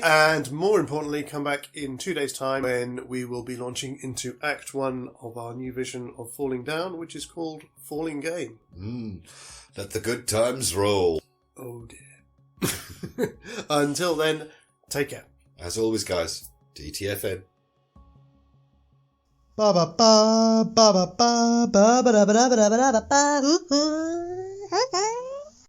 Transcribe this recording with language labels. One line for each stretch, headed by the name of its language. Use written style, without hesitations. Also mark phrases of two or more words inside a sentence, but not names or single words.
English: And more importantly, come back in 2 days' time when we will be launching into Act 1 of our new vision of Falling Down, which is called Falling Game. Let the good times roll. Oh, dear. Until then, take care. As always, guys, DTFN. Ba ba ba ba ba ba ba ba ba ba ba ba ba ba ba.